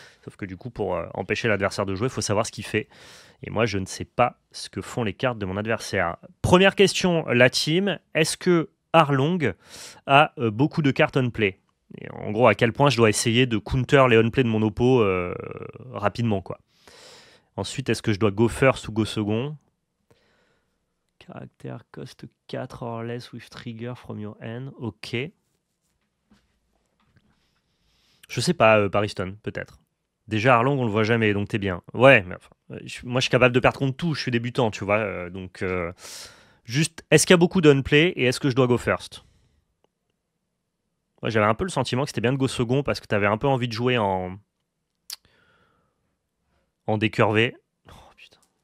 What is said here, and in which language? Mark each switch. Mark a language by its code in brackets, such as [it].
[fr] Sauf que du coup, pour empêcher l'adversaire de jouer, il faut savoir ce qu'il fait. Et moi, je ne sais pas ce que font les cartes de mon adversaire. Première question, la team. Est-ce que Arlong a beaucoup de cartes on-play? Et en gros, à quel point je dois essayer de counter les on-play de mon oppo rapidement, quoi. Ensuite, est-ce que je dois go first ou go second? [en] Caractère cost 4 or less with trigger from your hand. Ok. [fr] Je sais pas, Pariston, peut-être. Déjà, Arlong, on le voit jamais, donc t'es bien. Ouais, mais enfin, moi je suis capable de perdre contre tout, je suis débutant, tu vois. Donc, juste, est-ce qu'il y a beaucoup d'on-play et est-ce que je dois go first? Moi, j'avais un peu le sentiment que c'était bien de go second parce que t'avais un peu envie de jouer en décurvé. Oh, putain.